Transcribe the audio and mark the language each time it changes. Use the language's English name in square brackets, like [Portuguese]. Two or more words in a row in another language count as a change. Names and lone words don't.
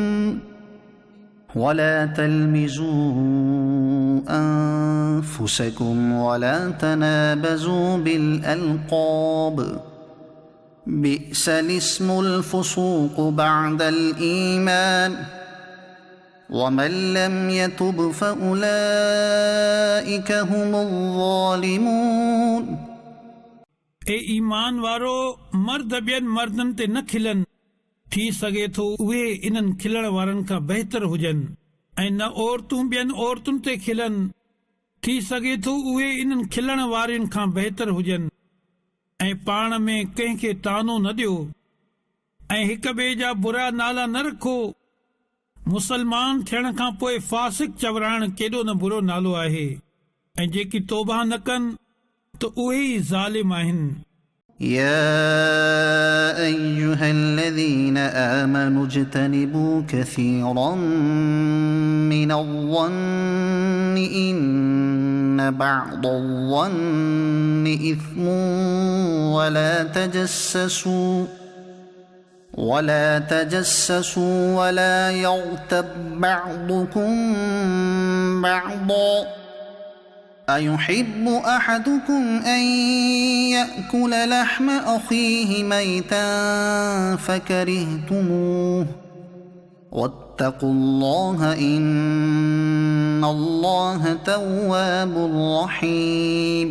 [Arabic] ولا تلمزوا أنفسكم ولا تنابزوا بالألقاب بئس الاسم الفسوق بعد الإيمان ومن لم يتب فأولئك هم الظالمون۔ [Sindhi] ए ईमान वारो, मर्द ॿियनि मर्दनि ते न खिलनि। थी सघे थो उहे इन्हनि खिलण वारनि खां बहितर हुजनि, ऐं न औरतूं ॿियनि औरतुनि ते खिलनि। थी सघे थो उहे इन्हनि खिलण वारनि खां बहितर हुजनि। ऐं पाण में कंहिंखे तानो न ॾियो ऐं हिक ॿिए जा बुरा नाला न रखो। मुसलमान थियण खां पोइ फासिक चवराइण केॾो न बुरो नालो आहे, ऐं जेकी तौबा न कनि त उहे ई ज़ालिम आहिनि। [Arabic] يا أيها الذين آمنوا اجتنبوا كثيرا من الظن إن بعض الظن إثم ولا تجسسوا ولا يغتب بعضكم بعضا أيحب أحدكم أن يأكل لحم أخيه ميتا فكرهتموه واتقوا الله إن الله تواب رحيم.